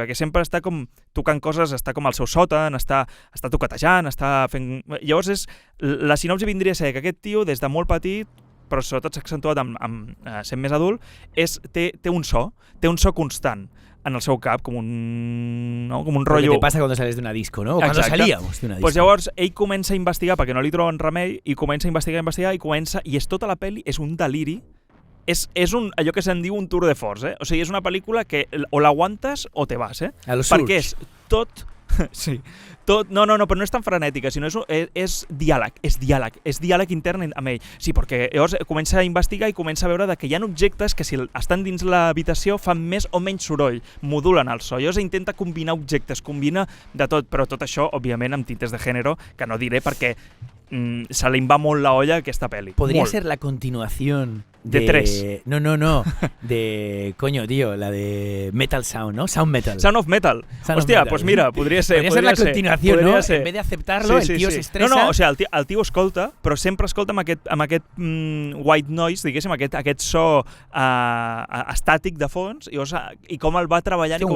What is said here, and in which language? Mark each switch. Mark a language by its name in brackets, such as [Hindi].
[Catalan] Perquè sempre està com tocant coses, està com al seu sòtan, està toquetejant, està fent... Llavors, la sinopsi vindria a ser que aquest tio, des de molt petit, però sobretot s'ha accentuat sent més adult, té un so constant en el seu cap, com un rotllo... [Spanish] Lo que te pasa cuando sales de una disco, ¿no? O cuando salíamos de una disco. [Catalan] Pues llavors ell comença a investigar perquè no li troben remei i comença a investigar i és tota la pel·li, és un deliri, és allò que se'n diu un tour de force, eh? O sigui, és una pel·lícula que o l'aguantes o [Spanish] te vas, [Catalan] eh? Perquè és tot... Sí. No, però no és tan frenètica, sinó és diàleg intern amb ell. Sí, perquè llavors comença a investigar i comença a veure que hi ha objectes que si estan dins l'habitació fan més o menys soroll, modulen el so. Llavors intenta combinar objectes, combina de tot, però tot això, òbviament, amb tintes de gènere, que no diré perquè se li va molt la olla aquesta pel·li. [Spanish] Podria ser la continuación de 3. No. De, coño, tío, la de Metal Sound, ¿no? [English] Sound Metal. [Catalan] Sound of Metal. Hòstia, pues mira, podria ser. [Spanish] Podria ser la continuación, ¿no? En vez de aceptarlo, el tío se estresa... [Catalan] No, o sigui, el tio escolta, però sempre escolta amb aquest white noise, diguéssim, aquest so estàtic de fons, i com el va treballant...